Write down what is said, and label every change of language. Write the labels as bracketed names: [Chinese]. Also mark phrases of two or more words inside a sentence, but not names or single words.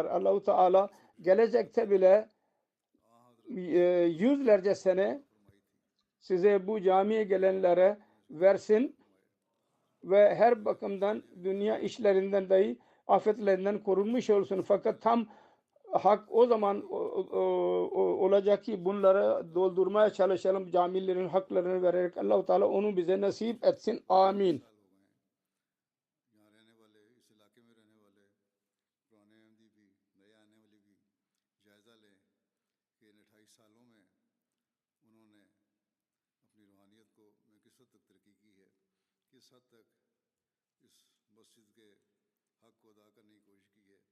[Turkish] Allah-u Teala gelecekte bile yüzlerce sene size bu camiye gelenlere versin ve her bakımdan dünya işlerinden dahi afetlerinden korunmuş olsun. Fakat tam hak o zaman olacak ki bunları doldurmaya çalışalım, camilerin haklarını vererek. Allah-u Teala onu bize nasip etsin. Amin. [Urdu] یہاں رہنے والے، اس علاقے میں رہنے والے پرانے احمدی بھی، نئے آنے والے بھی جائزہ لیں کہ ان 28 سالوں میں انہوں نے اپنی روحانیت کو میں کس حد تک ترقی کی ہے، کس حد تک اس مسجد کے حق کو ادا کرنے کی کوشش کی ہے.